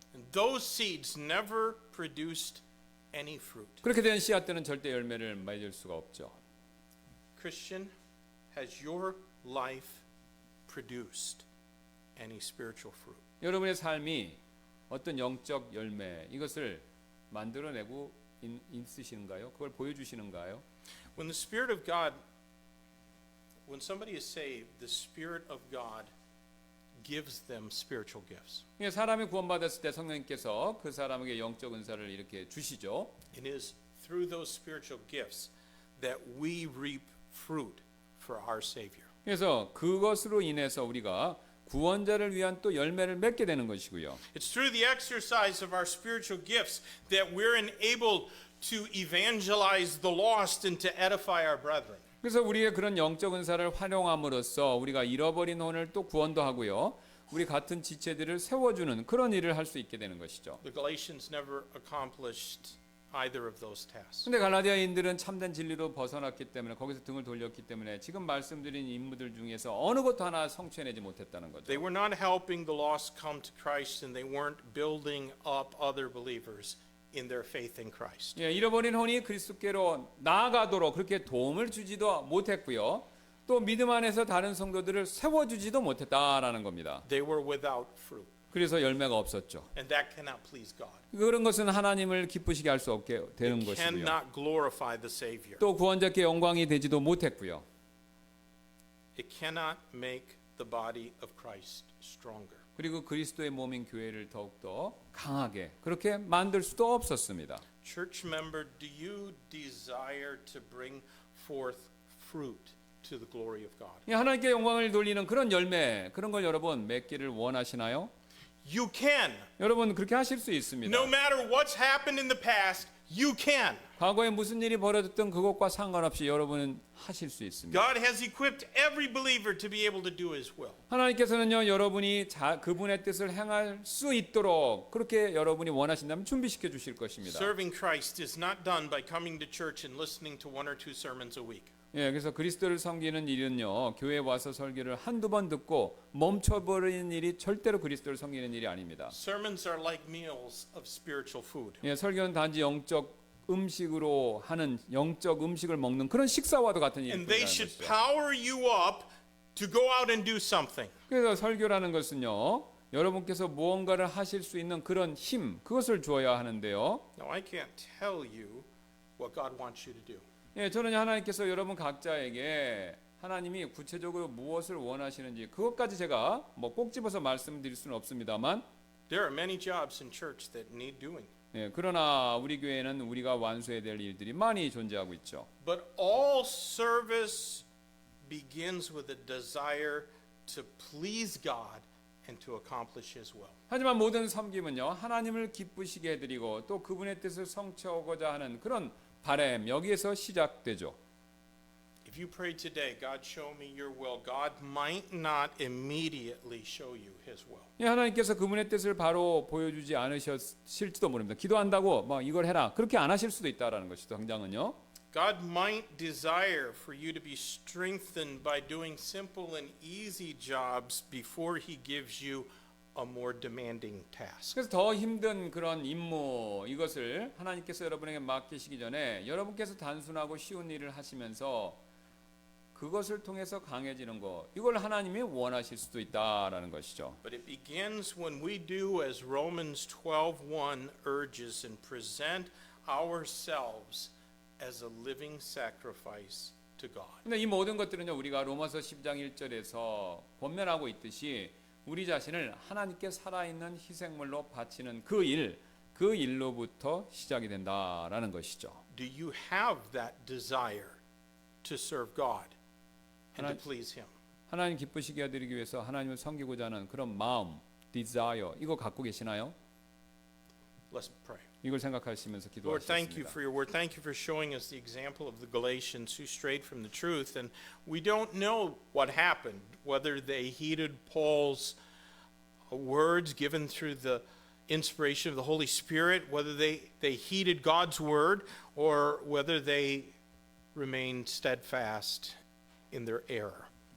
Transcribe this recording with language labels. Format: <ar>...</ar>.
<en>And those seeds never produced any fruit.</en> <ko>그렇게 된 씨앗들은 절대 열매를 맺을 수가 없죠.</ko> <en>Christian, has your life produced any spiritual fruit?</en> <ko>여러분의 삶이 어떤 영적 열매 이것을 만들어내고 있으신가요? 그걸 보여주시는가요?</ko> <en>When somebody is saved, the Spirit of God gives them spiritual gifts.</en> <ko>사람이 구원받았을 때 성령님께서 그 사람에게 영적 은사를 이렇게 주시죠.</ko> <en>It is through those spiritual gifts that we reap fruit for our Savior.</en> <ko>그래서 그것으로 인해서 우리가 구원자를 위한 또 열매를 맺게 되는 것이고요.</ko> <en>It's through the exercise of our spiritual gifts that we're enabled to evangelize the lost and to edify our brethren.</en> <ko>그래서 우리의 그런 영적 은사를 활용함으로써 우리가 잃어버린 혼을 또 구원도 하고요. 우리 같은 지체들을 세워주는 그런 일을 할 수 있게 되는 것이죠.</ko> <en>The Galatians never accomplished either of those tasks.</en> <ko>근데 갈라디아인들은 참된 진리로 벗어났기 때문에 거기서 등을 돌렸기 때문에 지금 말씀드린 인물들 중에서 어느 것도 하나 성취해내지 못했다는 거죠.</ko> <en>They were not helping the lost come to Christ, and they weren't building up other believers in their faith in Christ.</en> <ko>예, 잃어버린 혼이 그리스도께로 나아가도록 그렇게 도움을 주지도 못했고요. 또 믿음 안에서 다른 성도들을 세워주지도 못했다라는 겁니다.</ko> <en>They were without fruit,</en> <ko>그래서 열매가 없었죠.</ko> <en>and that cannot please God.</en> <ko>그런 것은 하나님을 기쁘시게 할 수 없게 되는</ko> <en>It</en> <ko>것이고요.</ko> <en>cannot glorify the Savior.</en> <ko>또 구원자께 영광이 되지도 못했고요.</ko> <en>It cannot make the body of Christ stronger.</en> <ko>그리고 그리스도의 몸인 교회를 더욱더 강하게 그렇게 만들 수도 없었습니다.</ko> <en>Church member, do you desire to bring forth fruit to the glory of God?</en> <ko>하나님께 영광을 돌리는 그런 열매 그런 걸 여러분 맺기를 원하시나요?</ko> <en>You can.</en> <ko>여러분 그렇게 하실 수 있습니다.</ko> <en>No matter what's happened in the past, you can.</en> <ko>과거에 무슨 일이 벌어졌든 그것과 상관없이 여러분은 하실 수 있습니다.</ko> <en>God has equipped every believer to be able to do His will.</en> <ko>하나님께서는요 여러분이 그분의 뜻을 행할 수 있도록 그렇게 여러분이 원하신다면 준비시켜 주실 것입니다.</ko> <en>Serving Christ is not done by coming to church and listening to one or two sermons a week.</en> <ko>예, 그래서 그리스도를 섬기는 일은요 교회에 와서 설교를 한두 번 듣고 멈춰버리는 일이 절대로 그리스도를 섬기는 일이 아닙니다.</ko> <en>Sermons are like meals of spiritual food.</en> <ko>예, 설교는 단지 영적 음식으로 하는 영적 음식을 먹는 그런 식사와도 같은</ko> <en>And</en> <ko>일이라는</ko> <en>they should</en> <ko>것이죠.</ko> <en>power you up to go out and do something.</en> <ko>그래서 설교라는 것은요 여러분께서 무언가를 하실 수 있는 그런 힘 그것을 주어야 하는데요.</ko> <en>Now, I can't tell you what God wants you to do.</en> <ko>예, 저는 하나님께서 여러분 각자에게 하나님이 구체적으로 무엇을 원하시는지 그것까지 제가 뭐 꼭 집어서 말씀드릴 수는 없습니다만</ko> <en>There are many jobs in church that need doing.</en> <ko>예, 그러나 우리 교회는 우리가 완수해야 될 일들이 많이 존재하고 있죠.</ko> <en>But all service begins with a desire to please God and to accomplish His will.</en> <ko>하지만 모든 섬김은요 하나님을 기쁘시게 해드리고 또 그분의 뜻을 성취하고자 하는 그런 바람 여기에서 시작되죠.</ko> <en>If If you pray today, God, show me your will, God might not immediately show you his will.</en> <ko>예, 하나님께서 그분의 뜻을 바로 보여주지 않으셨을지도 모릅니다. 기도한다고 뭐 이걸 해라 그렇게 안 하실 수도 있다라는 것이죠. 당장은요.</ko> <en>God might desire for you to be strengthened by doing simple and easy jobs before he gives you a more demanding task.</en> <ko>그래서 더 힘든 그런 임무 이것을 하나님께서 여러분에게 맡기시기 전에 여러분께서 단순하고 쉬운 일을 하시면서 그것을 통해서 강해지는 것 이걸 하나님이 원하실 수도 있다라는 것이죠.</ko> <en>But it begins when we do as Romans 12:1 urges and present ourselves as a living sacrifice to God.</en> <ko>근데 이 모든 것들은요 우리가 로마서 10장 1절에서 권면하고 있듯이 우리 자신을 하나님께 살아있는 희생물로 바치는 그 일로부터 시작이 된다라는 것이죠.</ko> <en>Do you have that desire to serve God and to</en> <ko>하나-</ko> <en>please him?</en> <ko>하나님 기쁘시게 해드리기 위해서 하나님을 섬기고자 하는 그런 마음, desire 이거 갖고 계시나요?</ko> <en>Let's pray.</en> <ko>이걸 생각하시면서</ko> <en>Lord, thank you</en> <ko>기도하시겠습니다.</ko> <en>for your word. Thank you for showing us the example of the Galatians who strayed from the truth. And we don't know what happened, whether they heeded Paul's words given through the inspiration of the Holy Spirit, whether they heeded God's word, or whether they remained steadfast in their error.</en>